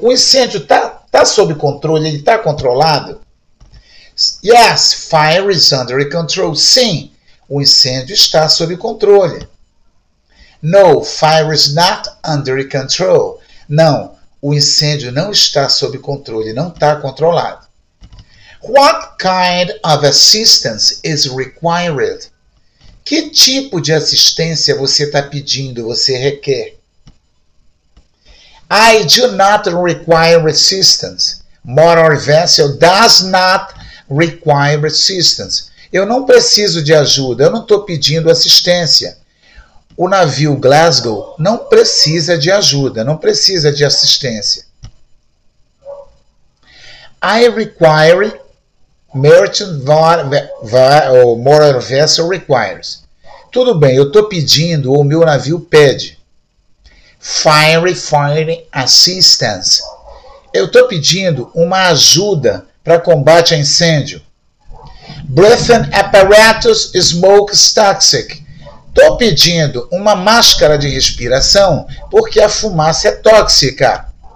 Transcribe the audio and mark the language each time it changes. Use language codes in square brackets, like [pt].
[pt] O incêndio está sob controle. Ele está controlado? [en] Yes, fire is under control. [pt] Sim, o incêndio está sob controle. [en] No, fire is not under control. [pt] Não, o incêndio não está sob controle, não está controlado. [en] What kind of assistance is required? [pt] Que tipo de assistência você está pedindo, você requer? [en] I do not require assistance. Motor vessel does not require assistance. [pt] Eu não preciso de ajuda, eu não estou pedindo assistência. O navio Glasgow não precisa de ajuda, não precisa de assistência. [en] I require merchant or motor vessel requires. [pt] Tudo bem, eu estou pedindo, ou o meu navio pede. [en] Firefighting assistance. [pt] Eu estou pedindo uma ajuda para combate a incêndio. [en] Breathing apparatus smoke toxic. [pt] Estou pedindo uma máscara de respiração porque a fumaça é tóxica.